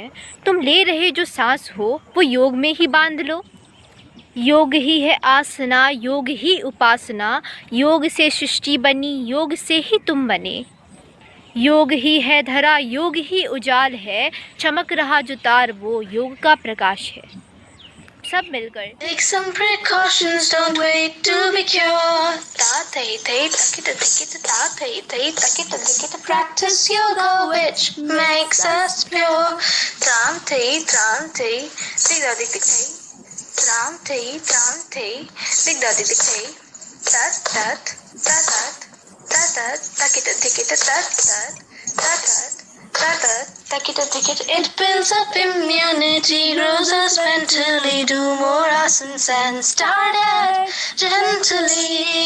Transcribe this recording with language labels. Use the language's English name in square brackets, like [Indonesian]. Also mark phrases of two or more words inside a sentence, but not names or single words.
[Hindi] तुम ले रहे जो सांस हो वो योग में ही बांध लो। योग ही है आसना, योग ही उपासना, योग से सृष्टि बनी, योग से ही तुम बने। योग ही है धरा, योग ही उजाल है, चमक रहा जो तार वो योग का प्रकाश है। सब मिलकर [English] Take some precautions, don't wait to be cured. Ta tay tay takita tikita ta tay tay takita tikita. Practice yoga, which makes us pure. Tram tay digda dik dik tay. Tram tay digda dik dik tay. Tat tat tat tat tat takita tikita tat tat tat tat takita tikita. It builds up immunity, grows us mentally, do more asanas and start it gently.